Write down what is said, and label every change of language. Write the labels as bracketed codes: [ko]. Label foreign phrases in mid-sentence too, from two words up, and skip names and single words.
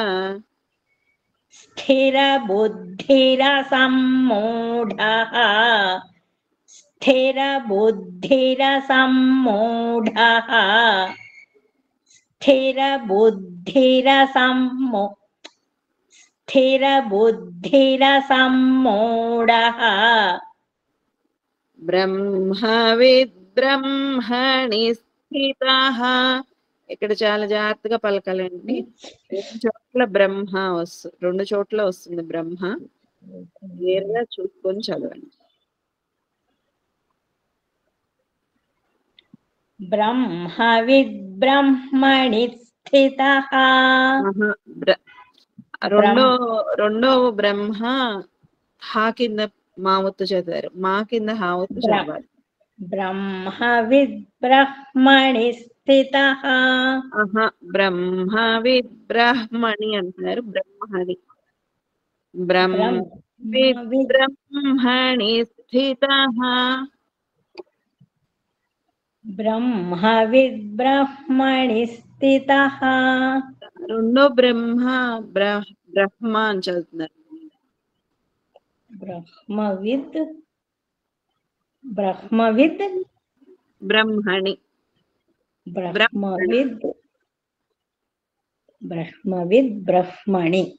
[sa] स्थिरबुद्धिरसम्मूढः स्थिरबुद्धिरसम्मूढः स्थिरबुद्धिरसम्मूढः బ్రహ్మవిద్ బ్రహ్మణి స్థితః. [te] ఇక్కడ చాలా జాగ్రత్తగా పలకాలండి. రెండు చోట్ల వస్తుంది బ్రహ్మ. క్లియర్గా చూసుకొని చదవండి. [sa] బ్రహ్మవిద్ బ్రహ్మణి స్థితః. [te] రెండో బ్రహ్మ హా కింద మావత్తు చదివారు, మా కింద హావత్తు చదవాలి. [sa] బ్రహ్మవిద్ బ్రహ్మణి స్థితః. బ్రహ్మవిద్ బ్రహ్మణి అంటున్నారు. బ్రహ్మణి బ్రహ్మణి స్థితః. బ్రహ్మవిద్ బ్రహ్మణి స్థితః. [te] రెండో బ్రహ్మ బ్రహ్మ అని చదువుతున్నారు. [sa] బ్రహ్మవిద్ బ్రహ్మణి బ్రహ్మణి